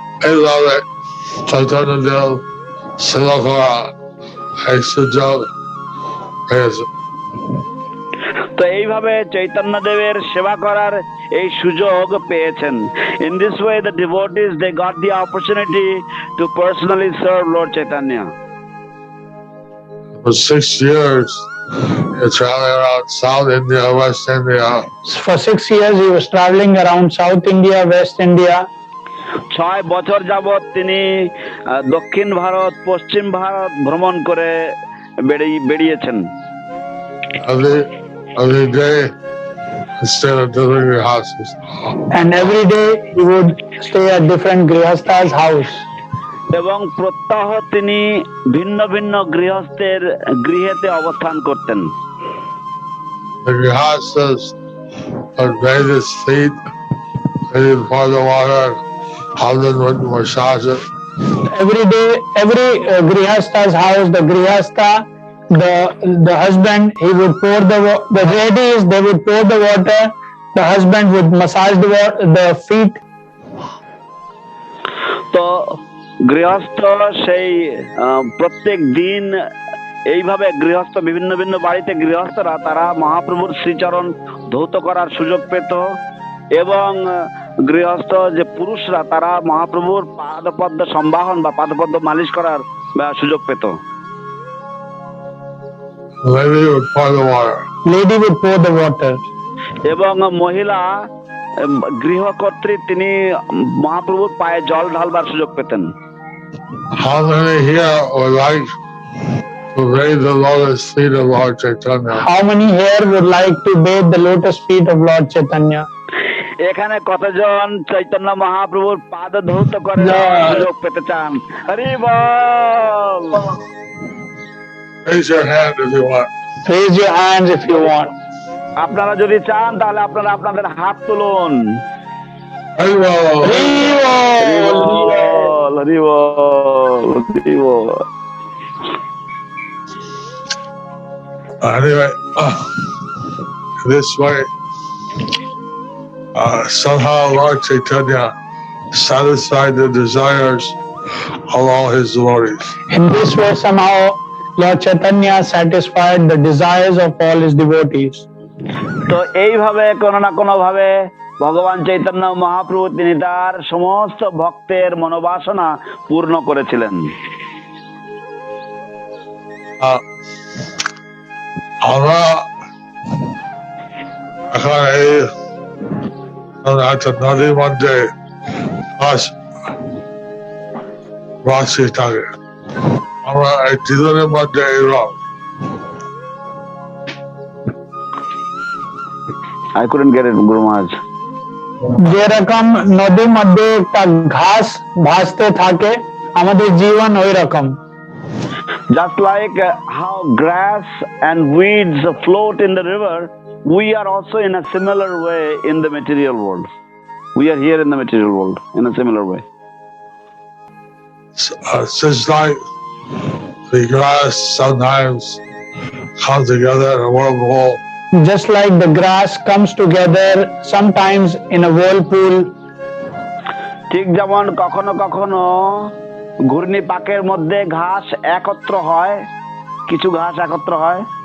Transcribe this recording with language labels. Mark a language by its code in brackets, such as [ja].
[bn] এইভাবে চৈতন্যদেব সেবা করা এই সুযোগ পেয়েছে। তো এইভাবে চৈতন্যদেবের সেবা করার এই সুযোগ পেয়েছেন। [en] In this way the devotees they got the opportunity to personally serve Lord Chaitanya. For 6 years he traveling around South India, West India. For 6 years he was traveling around South India, West India. [bn] 6 বছর যাবৎ তিনি দক্ষিণ ভারত, পশ্চিম ভারত ভ্রমণ করে বেরিয়েছেন। [en] Every day he stayed at different grihastas. And every day he would stay at different grihastas' house. [bn] এবং প্রত্যহ তিনি ভিন্ন ভিন্ন গৃহস্থের গৃহেতে অবস্থান করতেন। [en] The grihastas would bathe his feet, and pour the water, husband would massage it. Every day, every grihasta's house, the grihasta, the husband, he would pour the ladies, they would pour the water, the husband would massage the feet. [bn] তো গৃহস্থ সেই প্রত্যেক দিন এইভাবে গৃহস্থ বিভিন্ন ভিন্ন বাড়িতে গৃহস্থরা তারা মহাপ্রভুর শ্রীচরণ ধৌত করার সুযোগ পেত এবং গৃহস্থ যে পুরুষরা তারা মহাপ্রভুর পাদপদ্ম সম্বাহন বা পাদপদ্ম মালিশ করার সুযোগ পেত। [en] Lady would pour the water. [bn] এবং মহিলা গৃহকর্ত্রী তিনি মহাপ্রভুর পায়ে জল ঢালবার সুযোগ পেতেন। [en] How many here would like to bathe the lotus feet of Lord Chaitanya? How many here would like to bathe the lotus feet of Lord Chaitanya? [bn] এখানে কতজন চৈতন্য মহাপ্রভুর পাদ ধৌত করে সুযোগ পেতে চান? হরি বল। [en] Raise your hand if you want. Raise your hands if you want. [bn] আপনারা যদি চান তাহলে আপনারা আপনাদের হাত তুলুন। Hare Bol. Hari ball, Hari ball, Hari ball. [en] Anyway, this way, somehow Lord Chaitanya satisfied the desires of all his devotees. In this way, somehow Lord Chaitanya satisfied the desires of all his devotees. [bn] তো এইভাবে কোনো না কোনো ভাবে ভগবান চৈতন্য মহাপ্রভু তিনি তার সমস্ত ভক্তের মনোবাসনা পূর্ণ করেছিলেন। আমরা এখন এই নদীর মধ্যে বাসি থাকে, আমরা এই দুজনের মধ্যে এরকম [en] I couldn't get it, Guru Maharaj. [bn] যেরকম নদীর মধ্যে একটা ঘাস ভাসতে থাকে, আমাদের জীবন ওই রকম। [en] Just like how grass and weeds float in the river, we are also in a similar way in the material world. We are here in the material world in a similar way. It's just like the grass sometimes comes together in a whirlpool. Just like the grass comes together sometimes in a whirlpool. [bn] ঠিক যেমন কখনো কখনো ঘূর্ণি পাকের মধ্যে ঘাস একত্র হয়, কিছু ঘাস একত্র হয়,